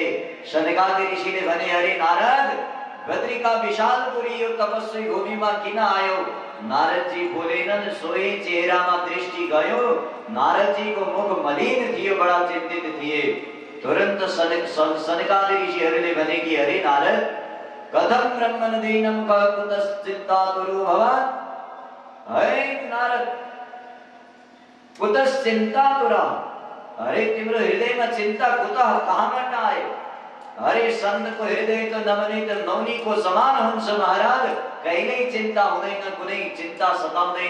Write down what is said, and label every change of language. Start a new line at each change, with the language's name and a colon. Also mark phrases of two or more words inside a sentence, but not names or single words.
Nepali: सनकादि ऋषिले भने अरे नारद बद्रिका विशालपुरी यो तपस्वी भूमिमा किन आयो? नारद जी बोलेनन्। सोही चेहरामा दृष्टि गयो। नारद जी को मुख मलिन थियो, बडा चिन्तित थिए। तुरंत सनकादि ऋषिहरूले भने कि अरे नारद
Sanskrit: कथम ब्रह्मन दीनम कुतश्चिन्तातुरो भवान्?
Nepali: है नारद कुतश्चिन्तातुरा? अरे तिम्रो हृदयमा चिन्ता कुतः कहाँबाट आयो? अरे सन्तको हृदय त नमनित नौनीको समान हुन्छ महाराज। कहिल्यै चिन्ता हुँदैन, कुनै चिन्ता सताउँदैन।